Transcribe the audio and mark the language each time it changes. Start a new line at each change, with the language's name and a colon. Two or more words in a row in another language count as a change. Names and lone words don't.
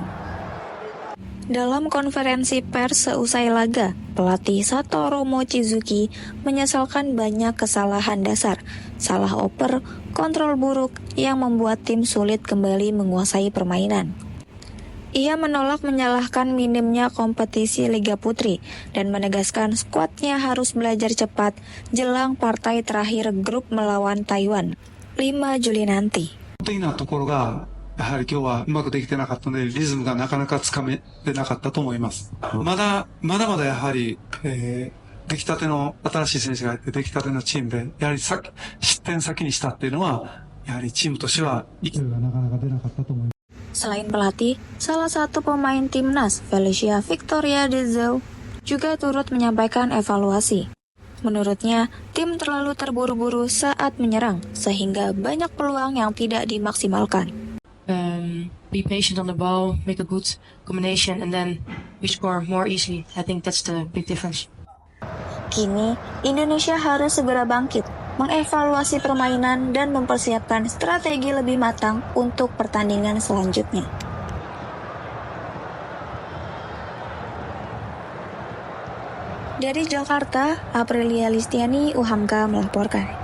Indonesian: Dalam konferensi pers seusai laga, pelatih Satoru Mochizuki menyesalkan banyak kesalahan dasar, salah oper, kontrol buruk yang membuat tim sulit kembali menguasai permainan. Ia menolak menyalahkan minimnya kompetisi Liga Putri dan menegaskan skuadnya harus belajar cepat jelang partai terakhir grup melawan Taiwan 5 Juli nanti.
Japanese: 的なところがやはり今日はうまくできてなかったのでリズムがなかなかつかめてなかったと思います。まだやはり、出来たての新しい選手がいて出来たてのチームでやはり失点先にしたっていうのはやはりチームとしては勢いがなかなか出なかったと思います。
Indonesian: Selain pelatih, salah satu pemain timnas, Felicia Victoria Dezau, juga turut menyampaikan evaluasi. Menurutnya, tim terlalu terburu-buru saat menyerang, sehingga banyak peluang yang tidak dimaksimalkan.
English: Be patient on the ball, make a good combination, and then we score more easily. I think that's the big difference.
Indonesian: Kini, Indonesia harus segera bangkit, mengevaluasi permainan dan mempersiapkan strategi lebih matang untuk pertandingan selanjutnya. Dari Jakarta, Aprilia Listiani, UHAMKA melaporkan.